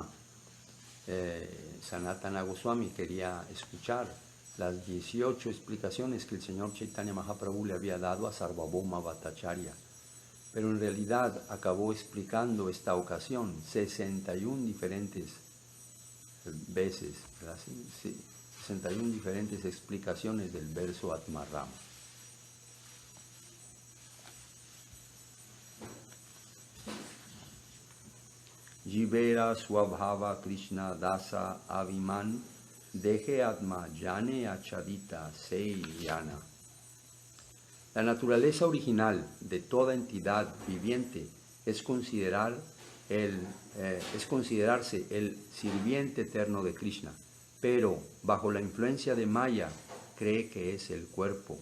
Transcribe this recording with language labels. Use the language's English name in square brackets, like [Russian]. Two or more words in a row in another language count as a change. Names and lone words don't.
[Spanish] Sanatana Goswami quería escuchar las 18 explicaciones que el Señor Chaitanya Mahaprabhu le había dado a Sarvabhauma Bhattacharya, pero en realidad acabó explicando esta ocasión 61 diferentes veces, ¿verdad? Sí, 61 diferentes explicaciones del verso Atmarama. Jivera Swabhava Krishna Dasa Aviman Deje Atma Jane Achadita Seiyana. La naturaleza original de toda entidad viviente es considerarse el sirviente eterno de Krishna, pero bajo la influencia de Maya cree que es el cuerpo.